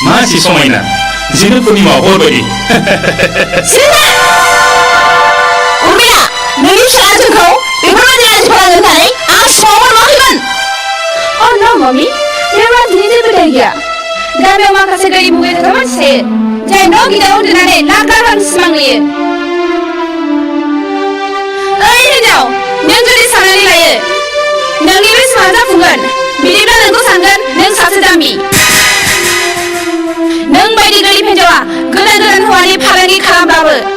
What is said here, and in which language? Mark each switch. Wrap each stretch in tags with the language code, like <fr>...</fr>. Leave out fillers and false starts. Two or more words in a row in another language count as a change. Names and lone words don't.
<brx>मानसि समायना जोंनो पुर्निमा हर बायदि सिरिथा उर्मिला नोंनि फिसाया जोंखौ बेफोरबायदि राजि फोनांनो होननानै आं सिमाङाव नुवाखैमोन</brx> <en>Oh no, Mommy. There was neither idea.</en> <brx>गामियाव माखासे गोरिब मुगैजाथाव मानसि थायो जाय न' गिदिराव उन्दुनानै लाख लाख रांनि सिमां नुयो ओइ हिनजाव नों जुदि साननानै लायो नोंनि बे सिमाङा जाफुंगोन बिदिब्ला नोंखौ सानगोन नों सासे जाम्बि नों बायदि गोरिब हिनजावा गोदान गोदान हौवानि फालांगि खालामब्लाबो</brx>